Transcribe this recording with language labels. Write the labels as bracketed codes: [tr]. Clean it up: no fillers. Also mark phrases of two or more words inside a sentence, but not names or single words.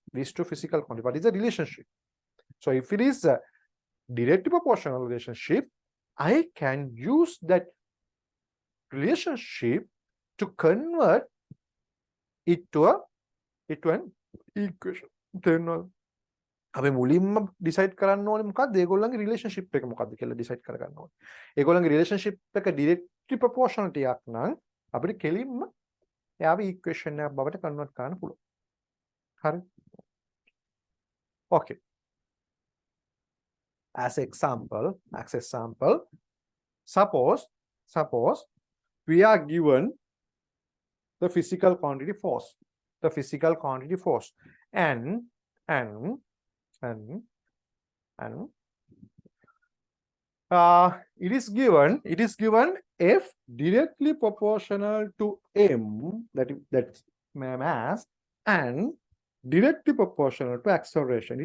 [en] What is the relationship? So if it is a directly proportional relationship, I can use that relationship to convert it to an equation. [si] අපි මුලින්ම decide කරන්න ඕනේ මොකක්ද ඒගොල්ලන්ගේ relationship එක මොකක්ද කියලා decide කරගන්න ඕනේ. ඒගොල්ලන්ගේ relationship එක [en] directly proportionality [si] එකක් නම් අපිට කෙලින්ම එයාව equation එකක් බවට convert කරන්න පුළුවන්. හරි? [en] Okay. As example, suppose we are given the physical quantity force. And it is given F directly proportional to m, that's mass, and directly proportional to acceleration.